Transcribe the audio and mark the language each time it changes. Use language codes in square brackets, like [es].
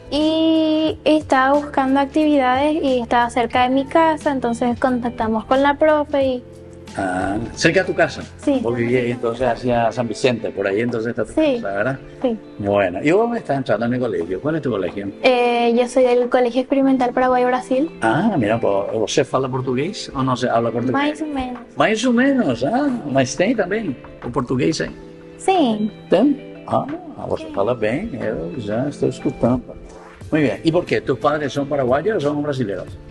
[es] Y estaba buscando actividades y estaba cerca de mi casa, entonces contactamos con la profe y... Ah, ¿cerca de tu casa? Sí. Vos vivías ahí entonces hacia San Vicente, por ahí entonces está tu casa, ¿verdad? Sí. Bueno, ¿y vos estás entrando en el colegio? ¿Cuál es tu colegio? Yo soy del Colegio Experimental Paraguay-Brasil. Ah, mira, [pt] ¿você fala português ou não se habla português? Mais ou menos. Mais ou menos, mas tem também o português aí? Sim. Tem? Ah, você fala bem, eu já estou escutando. [es] Muy bien, ¿y por qué? ¿Tus padres son paraguayos o son brasileños?